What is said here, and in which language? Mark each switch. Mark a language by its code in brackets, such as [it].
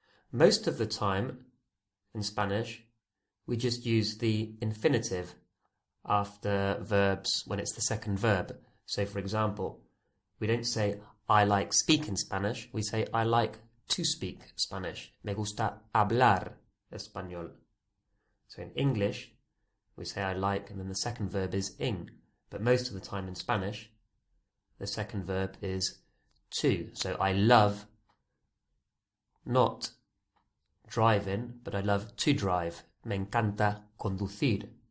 [en] Most of the time, in Spanish, we just use the infinitive after verbs when it's the second verb. So, for example, we don't say, I like speaking Spanish. We say, I like to speak Spanish. [es] Me gusta hablar español. [en] So in English, we say I like, and then the second verb is ing. But most of the time in Spanish, the second verb is to. So I love not driving, but I love to drive. [es] Me encanta conducir.